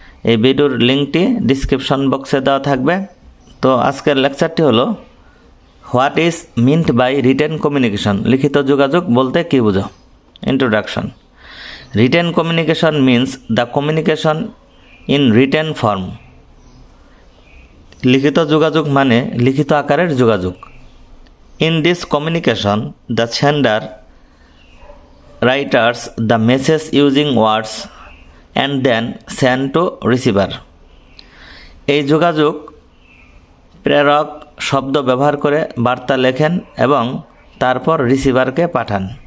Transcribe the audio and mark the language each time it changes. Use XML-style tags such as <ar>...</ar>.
<bn>এই ভিডিওর লিঙ্কটি ডিসক্রিপশন বক্সে দেওয়া থাকবে। তো আজকের লেকচারটি হলো</bn> <en>what is meant by written communication,</en> <bn>লিখিত যোগাযোগ বলতে কী বুঝো। Introduction.</bn> <en>Written communication means the communication in written form.</en> <bn>লিখিত যোগাযোগ মানে লিখিত আকারের যোগাযোগ।</bn> <en>In this communication, the sender writes the message using words and then send to receiver.</en> <bn>এই যোগাযোগ প্রেরক শব্দ ব্যবহার করে বার্তা লেখেন এবং তারপর রিসিভারকে পাঠান।</bn>